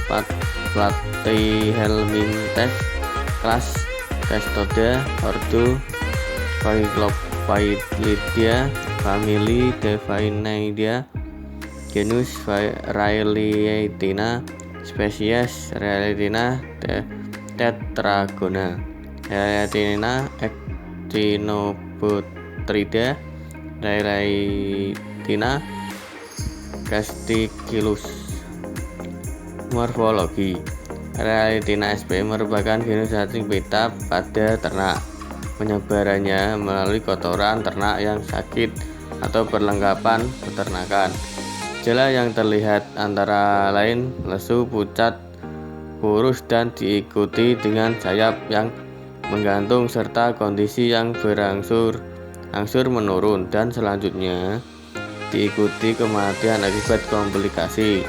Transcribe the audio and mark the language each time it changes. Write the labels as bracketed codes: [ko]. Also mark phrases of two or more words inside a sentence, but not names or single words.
[id] Platyhelminthes, Class Cestoda, Ordo Phyllophyllidea, Family Delphinidae, Genus Raelatina, Spesies Raelatina tetragona, Raelatina actinobotrida, Raelatina casticillus. Morfologi Raelatina sp merupakan genus cacing pita pada ternak. Penyebarannya melalui kotoran ternak yang sakit atau perlengkapan peternakan. Gejala yang terlihat antara lain lesu, pucat, kurus, dan diikuti dengan sayap yang menggantung serta kondisi yang berangsur menurun, dan selanjutnya diikuti kematian akibat komplikasi.